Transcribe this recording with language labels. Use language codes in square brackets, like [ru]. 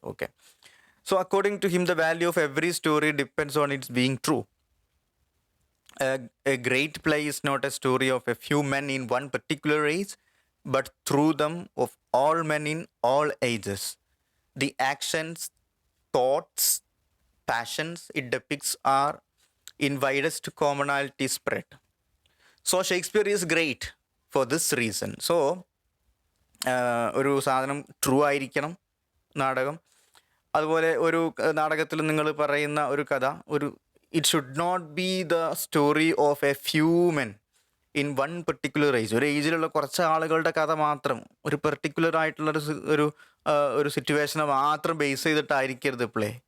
[en] Okay, so according to him the value of every story depends on its being true. A great play is not a story of a few men in one particular age, but through them of all men in all ages. The actions, thoughts, passions it depicts are in widest commonality spread. So Shakespeare is great for this reason. [ml] So ഒരു സാധനം true ആയിരിക്കണം നാടകം. അതുപോലെ ഒരു നാടകത്തിൽ നിങ്ങൾ പറയുന്ന ഒരു കഥ [en] It should not be the story of a few men in one particular age. [ml] ഒരു ഏജിലുള്ള കുറച്ച് ആളുകളുടെ കഥ മാത്രം, ഒരു പെർട്ടിക്കുലർ ആയിട്ടുള്ള ഒരു സിറ്റുവേഷനെ മാത്രം ബേസ് ചെയ്തിട്ടായിരിക്കരുത് പ്ലേ.